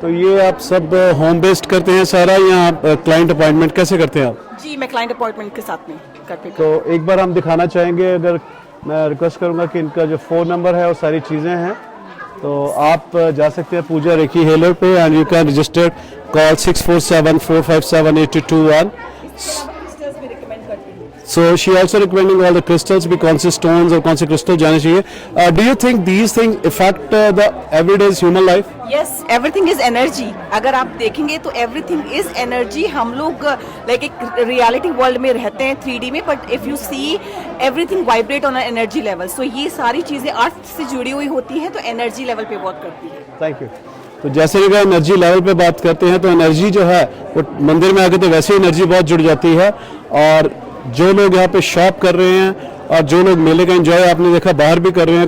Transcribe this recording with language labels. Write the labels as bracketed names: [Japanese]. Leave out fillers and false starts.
[Hindi] तो ये आप सब होम बेस्ड करते हैं सारा या आप क्लाइंट अपॉइंटमेंट कैसे करते हैं आप? जी, मैं क्लाइंट अपॉइंटमेंट के साथ में करती हूँ. तो एक बार हम दिखाना चाहेंगे. अगर मैं रिक्वेस्ट करूंगा कि इनका जो फ़ोन नंबर है वो सारी चीज़ें हैं, तो आप जा सकते हैं पूजा रेकी हेलर पे [English] And you can register. Call 6474578221. So she also recommending all the crystals, [Hindi] भी कौन से stones और कौन से crystal जाने चाहिए. [English] Do you think these things affect the everyday human life? Yes, everything is energy. [Hindi] अगर आप देखेंगे तो [English] everything is energy. [Hindi] हम लोग like एक reality world में रहते हैं 3D में, [English] but if you see everything vibrate on an energy level. [Hindi] So ये सारी चीज़ें अर्थ से जुड़ी हुई होती हैं तो energy level पे वर्क करती है. [English] Thank you. [Hindi] तो जैसे कि एनर्जी लेवल पे बात करते हैं तो एनर्जी जो है वो मंदिर में आके तो वैसे एनर्जी बहुत जुड़ जाती है. और जो लोग यहाँ पे शॉप कर रहे हैं और जो लोग मेले का एंजॉय आपने देखा बाहर भी कर रहे हैं.